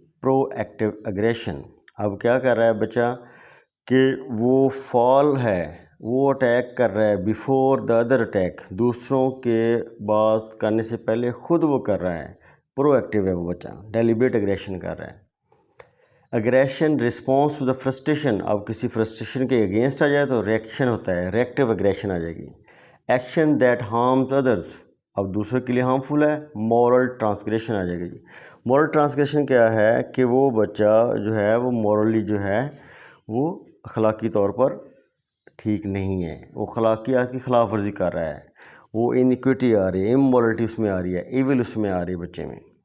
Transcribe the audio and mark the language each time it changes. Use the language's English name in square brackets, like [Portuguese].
[English] Proactive aggression. [Urdu] اب کیا کر رہا ہے بچہ کہ وہ فال ہے، وہ اٹیک کر رہا ہے [English] before the other attack, [Urdu] دوسروں کے بات کرنے سے پہلے خود وہ کر رہا ہے. پرو ایکٹیو ہے وہ بچہ، ڈیلیبریٹ اگریشن کر رہا ہے. [English] Aggression response to the frustration. [Urdu] اب کسی فرسٹریشن کے اگینسٹ آ جائے تو ریئیکشن ہوتا ہے، ریئیکٹیو اگریشن آ جائے گی. [English] action that harms others, [Urdu] اب دوسرے کے لیے ہارمفل ہے. مورل ٹرانسگریشن آ جائے گی جی. مورل ٹرانسگریشن کیا ہے کہ وہ بچہ جو ہے وہ مورلی جو ہے وہ اخلاقی طور پر ٹھیک نہیں ہے، وہ اخلاقیات کی خلاف ورزی کر رہا ہے، وہ انیکویٹی آ رہی ہے، امورلٹی اس میں آ رہی ہے، ایول اس میں آ رہی ہے بچے میں.